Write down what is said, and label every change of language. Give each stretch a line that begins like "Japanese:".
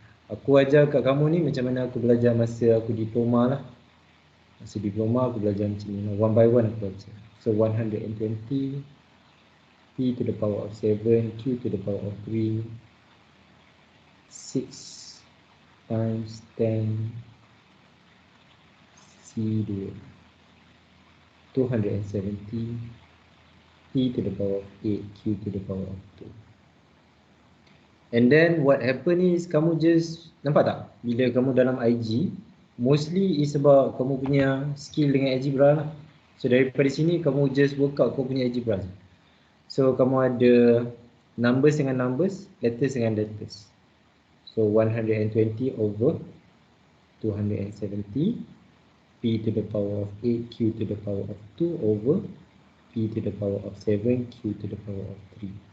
Malay: Aku ajar kat kamu ni macam mana aku belajar masa aku diploma lah. Masa diploma aku belajar macam ni,
English: one by one
Malay: aku baca.
English: So 120 P to the power of 7 Q to the power of 3 6 times 10 C2 270 P to the power of 8 Q to the power of 2. And then what happen is
Malay: kamu just nampak tak bila kamu dalam IG
English: mostly is about
Malay: kamu punya skill dengan algebra lah. So daripada sini kamu just
English: work out
Malay: kau punya algebra. So kamu ada numbers dengan numbers, letters dengan letters.
English: So 120 over 270 P to the power of 8 Q to the power of 2 over P to the power of 7 Q to the power of 3.